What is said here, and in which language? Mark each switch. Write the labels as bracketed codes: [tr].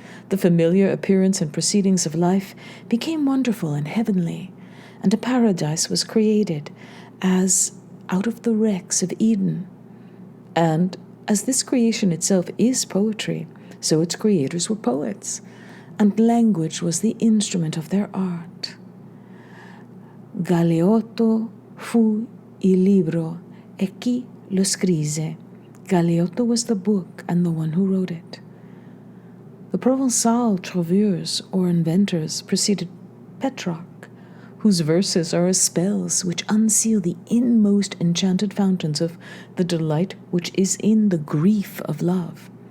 [en] The familiar appearance and proceedings of life became wonderful and heavenly, and a paradise was created, as out of the wrecks of Eden. And as this creation itself is poetry, so its creators were poets, and language was the instrument of their art. [it] Galeotto fu il libro e chi lo scrisse. [en] Galeotto was the book and the one who wrote it. The Provencal Traveres, or Inventors, preceded Petrarch, whose verses are as spells which unseal the inmost enchanted fountains of the delight which is in the grief of love.